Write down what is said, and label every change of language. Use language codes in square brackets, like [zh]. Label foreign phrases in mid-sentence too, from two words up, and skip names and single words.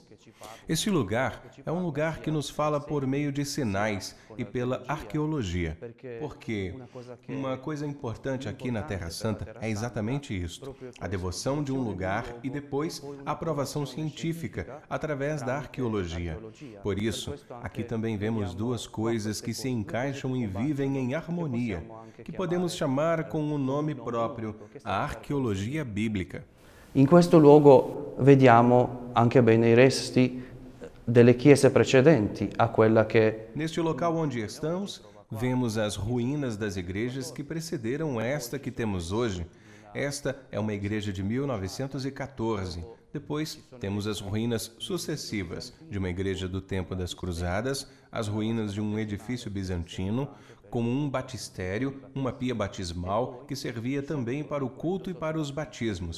[pt] Este lugar é um lugar que nos fala por meio de sinais e pela arqueologia, porque uma coisa importante aqui na Terra Santa é exatamente isto, a devoção de um lugar e depois a aprovação científica através da arqueologia. Por isso, aqui também vemos duas coisas que se encaixam e vivem em harmonia, que podemos chamar com um nome próprio, a arqueologia bíblica. [it] In questo luogo vediamo anche bene i resti delle chiese precedenti a quella che... [pt] Neste local onde estamos, vemos as ruínas das igrejas que precederam esta que temos hoje. Esta é uma igreja de 1914. Depois, temos as ruínas sucessivas de uma igreja do tempo das Cruzadas, as ruínas de um edifício bizantino, como um batistério, uma pia batismal que servia também para o culto e para os batismos.